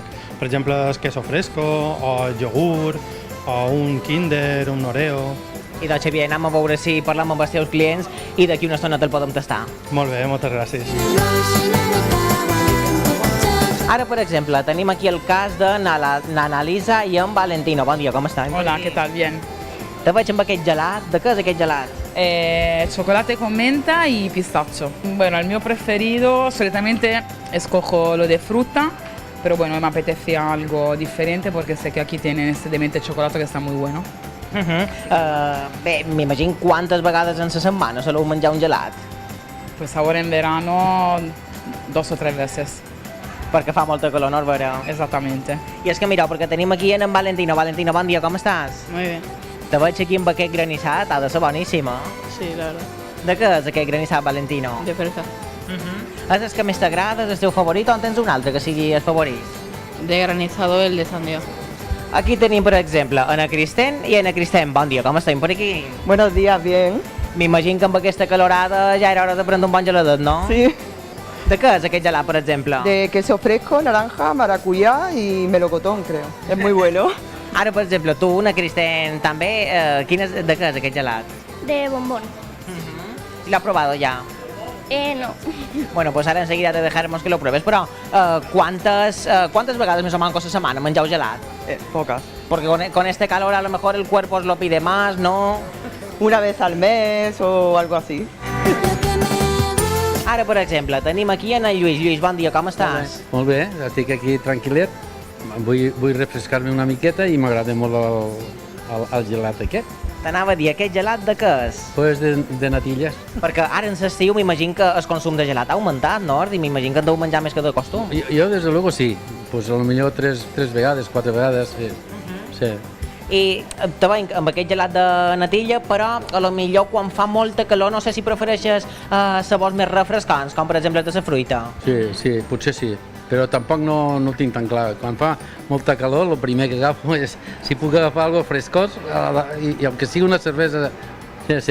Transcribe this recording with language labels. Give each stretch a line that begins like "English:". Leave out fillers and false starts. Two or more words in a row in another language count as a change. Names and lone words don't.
Catalan: Per exemple,
Spanish: el queso fresco
Catalan: o el iogurt o un Kinder, un Oreo. I doncs, Xavier, anem a veure si parlem amb els teus clients i d'aquí una estona te'l podem tastar. Molt bé, moltes gràcies. Ara, per exemple, tenim aquí el cas de n'Analisa i en Valentino. Bon dia, com estan?
Spanish: Hola, ¿qué tal? Bien.
Catalan: Te veig amb aquest gelat. De què és aquest gelat?
Spanish: Chocolate con menta y pistacho. Bueno, el mío preferido, solitamente escojo lo de fruta, pero bueno, me apetece algo diferente porque sé que aquí tienen este de menta y chocolate que está muy bueno.
Catalan: Bé, m'imagino quantes vegades en la setmana soleu menjar un gelat?
Spanish: Pues ahora en verano 2 o 3 veces.
Catalan: Perquè fa molta calor, no, Vera?
Spanish: Exactamente.
Catalan: I és que mireu, perquè tenim aquí en Valentino. Valentino, bon dia, com estàs?
Spanish: Muy bien.
Catalan: Te veig aquí amb aquest granissat, ha de ser boníssima.
Spanish: Sí, la verdad.
Catalan: De què és aquest granissat, Valentino?
Spanish: De fresa.
Catalan: És el que més t'agrada, és el teu favorit o en tens un altre que sigui el favorit?
Spanish: De granizado el de sandía.
Catalan: Aquí tenim, per exemple, Ana Cristén i Ana Cristén. Bon dia, com estem per aquí?
Spanish: Buenos días, bien.
Catalan: M'imagino que amb aquesta calorada ja era hora de prendre un bon geladet, no?
Spanish: Sí,
Catalan: De què és aquest gelat, per exemple?
Spanish: de queso fresco, naranja, maracuyá y melocotón, creo. Es muy bueno.
Catalan: Ara, per exemple, tu, Ana Cristén, també, de què és aquest gelat?
Spanish: De bombón. ¿Lo has probado ya? No. Bueno, pues ahora enseguida te dejaremos que lo pruebes, però ¿cuántas vegades més o menys a la setmana mengeu gelat? Pocas. Porque con este calor a lo mejor el cuerpo os lo pide más, ¿no? Una vez al mes o algo así.
Catalan: Ara, per exemple, tenim aquí en el Lluís. Lluís, bon dia, com estàs? Molt bé, estic aquí tranquil·let, vull refrescar-me una miqueta i m'agrada molt el gelat aquest. T'anava a dir, aquest gelat de què és? Pues de natilles. Perquè ara en l'estiu m'imagino que el consum de gelat ha augmentat, no? I m'imagino que en deu menjar més que de costum. Jo,
Spanish: desde luego,
Catalan: sí. Pues a lo millor tres vegades, 4 vegades, sí. Sí. I te veig amb aquest gelat de natilla, però a lo millor quan fa molta calor no sé si prefereixes sabors més refrescants, com per exemple de la fruita. Sí, potser sí. Però tampoc no ho tinc tan clar. Quan fa molta calor, el primer que agafo és, si puc agafar algo frescós, i aunque sigui una cervesa, sí.